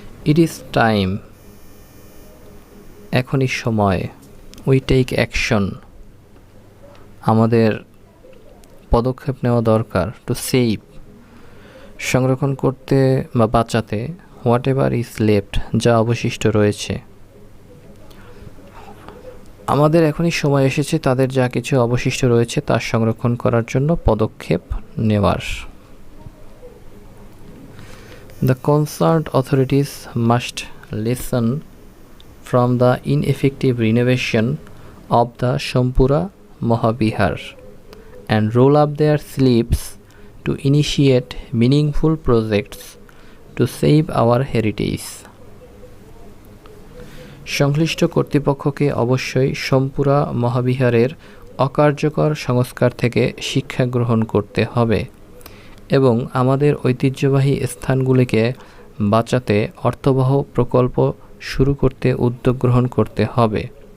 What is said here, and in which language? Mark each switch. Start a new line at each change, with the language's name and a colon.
English: it is time
Bangla: এখনই সময়,
English: we take action
Bangla: আমাদের পদক্ষেপ নেওয়া দরকার,
English: to save
Bangla: সংরক্ষণ করতে বা বাঁচাতে,
English: whatever is left
Bangla: যা অবশিষ্ট রয়েছে। আমাদের এখনই সময় এসেছে তাদের যা কিছু অবশিষ্ট রয়েছে তা সংরক্ষণ করার জন্য পদক্ষেপ নেওয়ার।
English: The concerned authorities must listen from the ineffective renovation of the Shampura Mahabihar and roll up their sleeves to initiate meaningful projects to save our heritage.
Bangla: সংশ্লিষ্ট কর্তৃপক্ষকে অবশ্যই সোমপুরা মহাবিহারের অকার্যকর সংস্কার থেকে শিক্ষা গ্রহণ করতে হবে এবং আমাদের ঐতিহ্যবাহী স্থানগুলিকে বাঁচাতে অর্থবহ প্রকল্প শুরু করতে উদ্যোগ গ্রহণ করতে হবে।